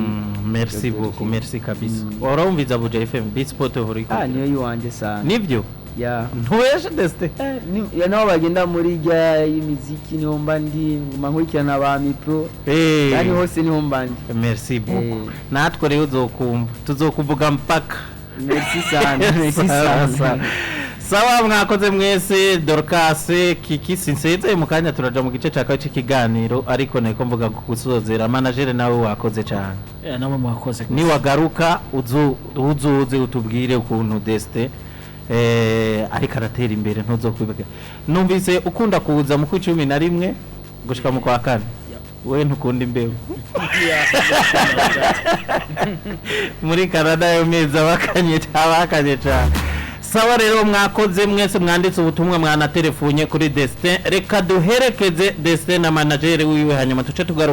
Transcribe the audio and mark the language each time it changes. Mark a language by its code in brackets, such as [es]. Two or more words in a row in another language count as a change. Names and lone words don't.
[fr] merci beaucoup [rn] merci kabisa urumviza Buja FM Beat Sport horiko niyo yiwanje sana nivyo ya ntuweshe Destin ya naho bagenda muri jya y'imiziki niho mba ndi mankurikirana ba mipro yani hose niho mba ndi [fr] merci beaucoup [rn] natwe rero tuzokuvuga mpaka merci sana merci sana sawa mwakoze mwese Dorcas Kiki sinsenze mu kanya turaja mu gice cya cy'ikiganiro ariko niko mvuga gusozera manager nawe wakoze cyane nawe mwakoze ni wagaruka uzuze utubwire ukuntu Destin ariko aratera imbere ntuzokwibaga numvise ukunda kuza mu 11 gushika mu kwa kane we ntukunda imbeho muri Canada yo meza bakanye cyane sawa rero mwakoze mwese mwanditse ubutumwa mwana telefonye kuri Destin reka duherekeze Destin na manager wiwe hanyuma tuce tugaruka